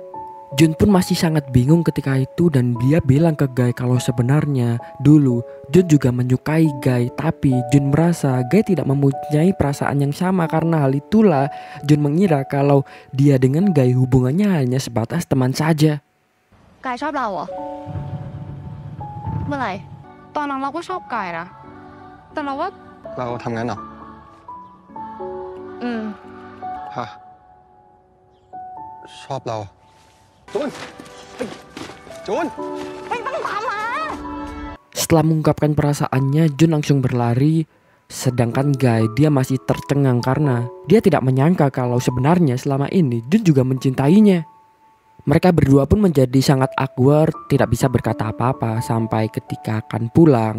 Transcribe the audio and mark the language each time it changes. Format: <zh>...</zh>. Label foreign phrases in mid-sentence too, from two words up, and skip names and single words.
<id>Jun pun masih sangat bingung ketika itu dan dia bilang ke Guy kalau sebenarnya dulu Jun juga menyukai Guy, tapi Jun merasa Guy tidak mempunyai perasaan yang sama. Karena hal itulah Jun mengira kalau dia dengan Guy hubungannya hanya sebatas teman saja.</id> <th>กายชอบเราเหรอ เมื่อไหร่ ตอนนั้นเราก็ชอบกายนะ แต่เราว่า เราทำงั้นเหรอ ฮะ ชอบเรา จูน จูน</th> <id>Setelah mengungkapkan perasaannya, Jun langsung berlari. Sedangkan Guy, dia masih tercengang karena dia tidak menyangka kalau sebenarnya selama ini Jun juga mencintainya. Mereka berdua pun menjadi sangat awkward, tidak bisa berkata apa-apa sampai ketika akan pulang.</id>